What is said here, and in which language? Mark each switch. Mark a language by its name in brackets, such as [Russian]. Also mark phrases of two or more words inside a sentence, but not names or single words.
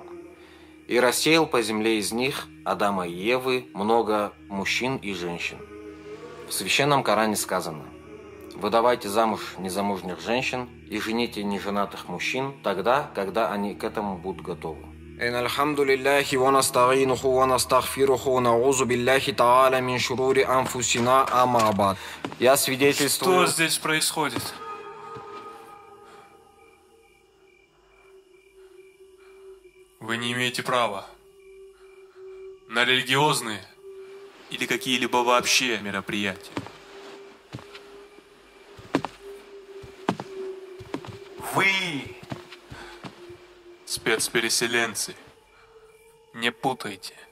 [Russian] И рассеял по земле из них, Адама и Евы, много мужчин и женщин. В Священном Коране сказано: выдавайте замуж незамужних женщин и жените неженатых мужчин тогда, когда они к этому будут готовы. [Arabic] الحمد لله ونستعينه ونستغفره ونعوذ بالله تعالى من شرور أنفسنا أما بعد. [Russian] Я свидетельствую... Что здесь происходит? Вы не имеете права на религиозные или какие-либо вообще мероприятия. Вы, спецпереселенцы, не путайте.